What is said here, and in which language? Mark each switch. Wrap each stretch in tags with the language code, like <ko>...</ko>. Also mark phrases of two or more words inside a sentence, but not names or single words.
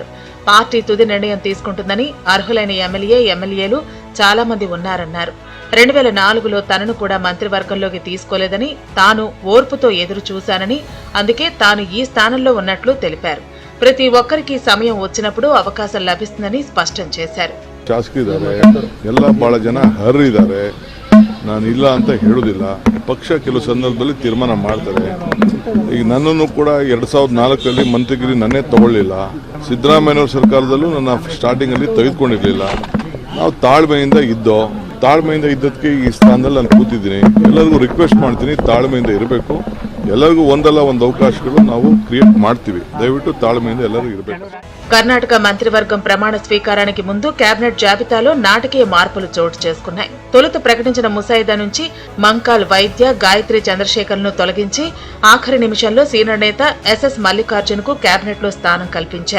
<te>పార్టీ తుది నిర్ణయం తీసుకుంటుందని, అర్హులైన ఎమ్మెల్యేలు చాలా మంది ఉన్నారన్నారు. 2004లో తనను కూడా మంత్రివర్గంలోకి తీసుకోలేదని, తాను ఓర్పుతో ఎదురు చూశానని, అందుకే తాను ఈ స్థానంలో ఉన్నట్లు తెలిపారు. ప్రతి ఒక్కరికి సమయం వచ్చినప్పుడు అవకాశం లభిస్తుందని స్పష్టం చేశారు.</te> <kn>ಶಾಸಕರಿದ್ದಾರೆ, ಎಲ್ಲ ಬಹಳ ಜನ ಅರ್ಹರಿದ್ದಾರೆ. ನಾನು ಇಲ್ಲ ಅಂತ ಹೇಳುವುದಿಲ್ಲ. ಪಕ್ಷ ಕೆಲವು ಸಂದರ್ಭದಲ್ಲಿ ತೀರ್ಮಾನ ಮಾಡ್ತಾರೆ. ಈಗ ನನ್ನನ್ನು ಕೂಡ 2004ರಲ್ಲಿ ಮಂತ್ರಿಗಿರಿ ನನ್ನೇ ತಗೊಳ್ಳಿಲ್ಲ. ಸಿದ್ದರಾಮಯ್ಯನವರ ಸರ್ಕಾರದಲ್ಲೂ ನನ್ನ ಸ್ಟಾರ್ಟಿಂಗ್ ಅಲ್ಲಿ ತೆಗೆದುಕೊಂಡಿರ್ಲಿಲ್ಲ. ನಾವು ತಾಳ್ಮೆಯಿಂದ ಇದ್ದದಕ್ಕೆ ಈ ಸ್ಥಾನದಲ್ಲಿ ನಾನು ಕೂತಿದ್ದೀನಿ. ಎಲ್ಲರಿಗೂ ರಿಕ್ವೆಸ್ಟ್ ಮಾಡ್ತೀನಿ, ತಾಳ್ಮೆಯಿಂದ ಇರಬೇಕು. ಎಲ್ಲರಿಗೂ ಒಂದಲ್ಲ ಒಂದು ಅವಕಾಶಗಳು ನಾವು ಕ್ರಿಯೇಟ್ ಮಾಡ್ತೀವಿ. ದಯವಿಟ್ಟು ತಾಳ್ಮೆಯಿಂದ ಎಲ್ಲರೂ ಇರಬೇಕು.</kn> <te>కర్ణాటక మంత్రివర్గం ప్రమాణ స్వీకారానికి ముందు కేబినెట్ జాబితాలో నాటకీయ మార్పులు చోటు చేసుకున్నాయి. తొలుత ప్రకటించిన ముసాయిదా నుంచి మంకాల్ వైద్య, గాయత్రి చంద్రశేఖర్ను తొలగించి ఆఖరి నిమిషంలో సీనియర్ నేత ఎస్ఎస్ మల్లికార్జున్ కు కేబినెట్ లో స్థానం కల్పించారు.</te>